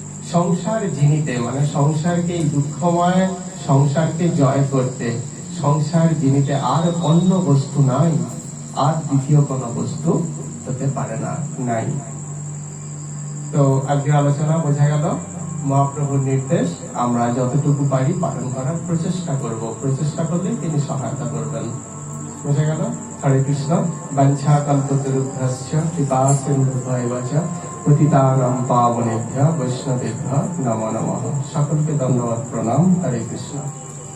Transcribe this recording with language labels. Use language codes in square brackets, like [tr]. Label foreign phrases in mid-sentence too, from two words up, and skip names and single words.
[bn] সংসার জিনিতে মানে সংসারকে এই দুঃখময় সংসারকে জয় করতে, সংসার জিনিতে আর অন্য বস্তু নাই, আর দ্বিতীয় কোনো বস্তু হতে পারে না, নাই। তো আজকের আলোচনা বোঝা গেল, মহাপ্রভুর নির্দেশ আমরা যতটুকু পারি পালন করার প্রচেষ্টা করব, প্রচেষ্টা করলেই তিনি সহায়তা করবেন। বোঝা গেল? হরে কৃষ্ণ। [sa] বাঞ্ছা কল্পতরুভ্যশ্চ কৃপা সিন্ধুভ্যেব চ পতিতানাং পাবনেভ্যঃ বৈষ্ণবেভ্যঃ নমো নমঃ। [bn] সকলকে ধন্যবাদ, প্রণাম। হরে কৃষ্ণ।